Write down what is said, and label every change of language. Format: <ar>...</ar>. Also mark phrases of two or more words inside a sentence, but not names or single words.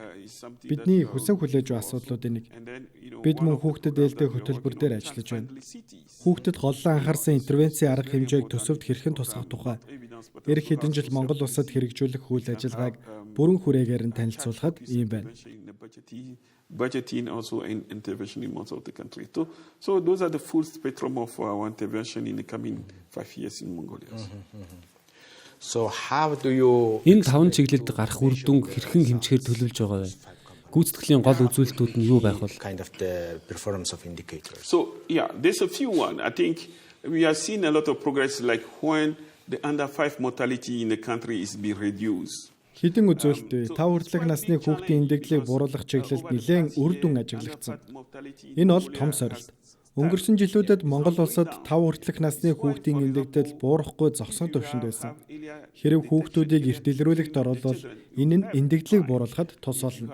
<mn>Бидний хүсэн хүлээж буй асуудлуудын нэг. Бид мөн хүүхдэд ээлтэй хөтөлбөр дээр ажиллаж байна. Хүүхдэд голлон анхаарсан интервенцийн арга хэмжээг төсөвд хэрхэн тусгах тухай эх хэдэн жил Монгол Улсад хэрэгжүүлэх үйл ажиллагааг бүрэн хүрээгээр нь танилцуулахад ийм байна.</mn> <en>Budgeting also and intervention in most of the country. So those are the full spectrum of our intervention in the coming 5 years in Mongolia. So how do you</en> <mn>Энэ 5 чиглэлд гарах үр дүн хэрхэн хэмжихээр төлөвлөж байгаа вэ? Гүйцэтгэлийн гол үзүүлэлтүүд нь юу байх вэ?</mn> <en>kind of the performance of indicators? So yeah, there's a few one. I think we have seen a lot of progress, like when the under 5 mortality in the country is being reduced.</en> <mn>Хэдэн үзүүлэлт 5 хүртэлх насны хүүхдийн эндэгдлийг бууруулах чиглэлд нэлээд үр дүн ажиглагдсан. Энэ бол том сорилт. Өнгөрсөн жилүүдэд Монгол Улсад 5 хүртэлх насны хүүхдийн эндэгдэл буурахгүй зогсон төвшөнд байсан. Хэрэв хүүхдүүдийг эрт илрүүлэгт оруулбал энэ нь эндэгдлийг бууруулахад тус болно.</mn>